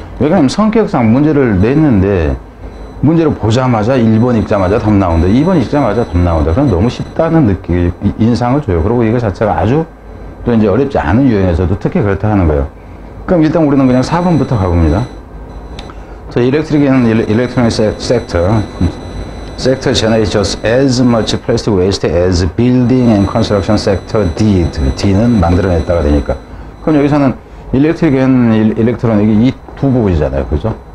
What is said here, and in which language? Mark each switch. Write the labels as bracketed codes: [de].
[ko] 왜냐하면 성격상 문제를 냈는데, 문제를 보자마자 1번 읽자마자 답 나온다. 2번 읽자마자 답 나온다. 그럼 너무 쉽다는 인상을 줘요. 그리고 이거 자체가 아주 또 이제 어렵지 않은 유형에서도 특히 그렇다 하는 거예요. 그럼 일단 우리는 그냥 4번부터 가봅니다. [en] So electric and electronic sector generates just as much plastic waste as building and construction sector did. [ko] D는 만들어냈다가 되니까. 그럼 여기서는 electric and electronic이 이 두 부분이잖아요. 그죠?